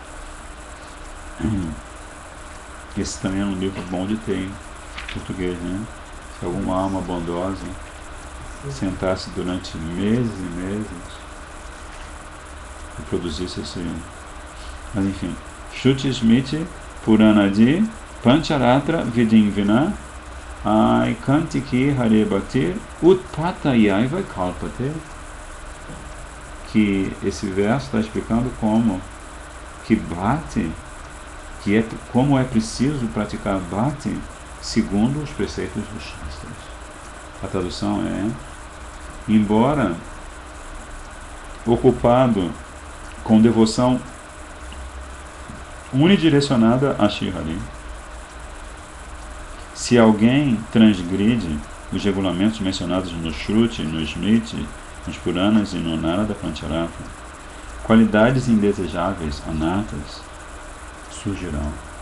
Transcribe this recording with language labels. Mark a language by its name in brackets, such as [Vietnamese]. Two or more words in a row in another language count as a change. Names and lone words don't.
[Portuguese] Esse também é um livro bom de ter em português, né? Se alguma alma bondosa sentasse durante meses e meses e produzisse esse livro. Mas enfim, [Sanskrit] श्रुति स्मृति पुराणादि पञ्चरात्र विधिंविना ऐकान्तिकी हरे भक्तिर् उत्पातायैव कल्पते. [Portuguese] Que esse verso está explicando como que Bhakti, como é preciso praticar Bhakti segundo os preceitos dos Shastras. A tradução é: embora ocupado com devoção unidirecionada a Shri Hari, se alguém transgride os regulamentos mencionados no Shruti, no Smriti, nos Puranas e no Narada Pancharatra, qualidades indesejáveis, anatas, surgirão.